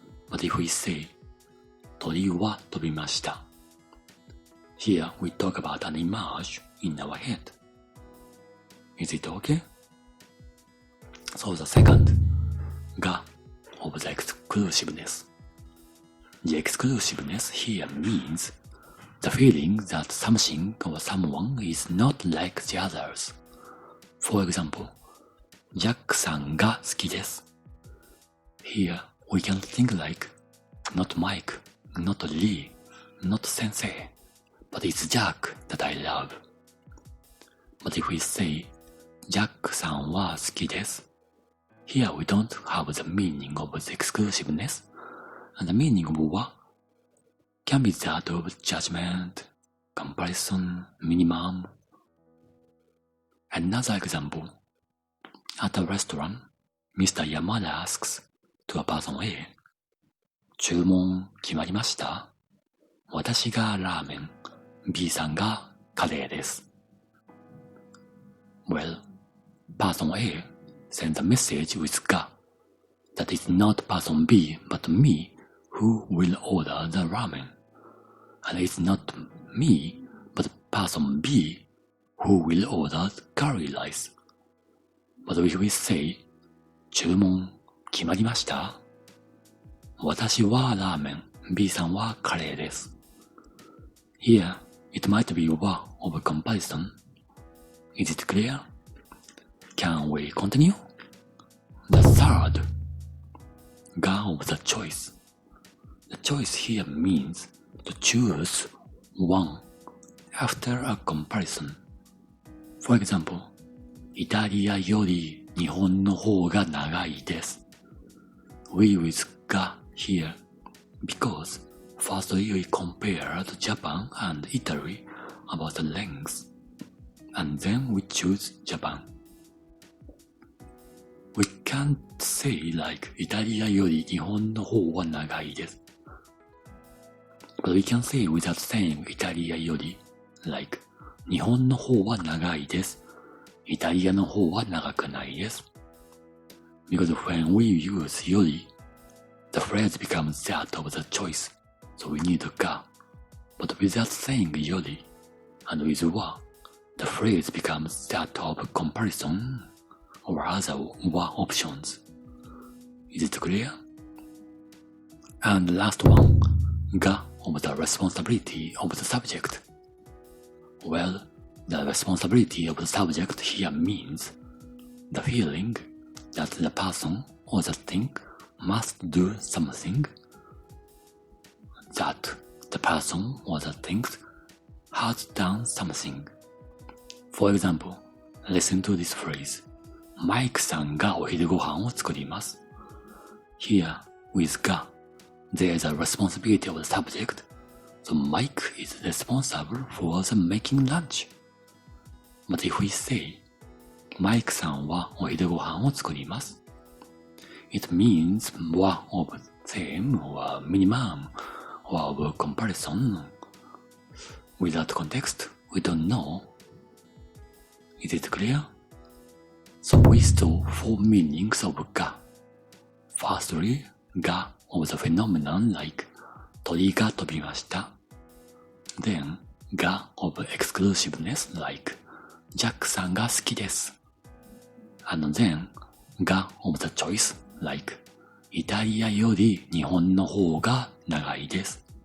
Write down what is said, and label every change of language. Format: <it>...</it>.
<en>But if we say,</en> <ja>鳥は飛びました,</ja> <en>here we talk about an image in our head. Is it okay? So the second, ga of the exclusiveness. The exclusiveness here means the feeling that something or someone is not like the others. For example,</en> <ja>ジャックさんが好きです.</ja> <en>Here we can think like, not Mike, not Lee, not Sensei, but it's Jack that I love. But if we say,</en> <ja>ジャックさんは好きです,</ja> <en>here we don't have the meaning of the exclusiveness, and the meaning of wa can be that of judgment, comparison, minimum. Another example. At a restaurant, Mr. Yamada asks to a person A,</en> <ja>注文決まりました? 私がラーメン, B さんがカレーです.</ja> <en>Well, person A sends a message with ga, that it's not person B but me who will order the ramen. And it's not me, but person B who will order the curry rice. But if we say,</en> <ja>注文決まりました? 私はラーメン、B さんはカレーです.</ja> <en>Here, it might be wa of comparison. Is it clear? Can we continue? The third, ga of the choice. The choice here means to choose one after a comparison. For example,</en> <ja>イタリアより日本の方が長いです.</ja> <en>We use ga here because firstly we compared Japan and Italy about the length, and then we choose Japan. We can't say like</en> <ja>イタリアより日本の方は長いです.</ja> <en>But we can say without saying イタリアより like</en> <ja>日本の方は長いです. イタリアの方は長くないです.</ja> <en>Because when we use より, the phrase becomes that of the choice, so we need ga. But without saying より and with wa, the phrase becomes that of comparison or other wa options. Is it clear? And the last one, ga of the responsibility of the subject. Well, the responsibility of the subject here means the feeling that the person or the thing must do something, that the person or the thing has done something. For example, listen to this phrase,</en> <ja>マイクさんがお昼ご飯を作ります.</ja> <en>Here, with ga, there is a responsibility of the subject, so Mike is responsible for the making lunch. But if we say,</en> <ja>マイクさんはお昼ご飯を作ります,</ja> <en>it means one of same or minimum or of comparison. Without context, we don't know. Is it clear? So we saw 4 meanings of ga Firstly, が of the phenomenon like</en> <ja>鳥が飛びました。</ja> <en>Then, が of exclusiveness like</en> <ja>ジャックさんが好きです。</ja> <en>And then, が of the choice like</en> <ja>イタリアより日本の方が長いです。</ja>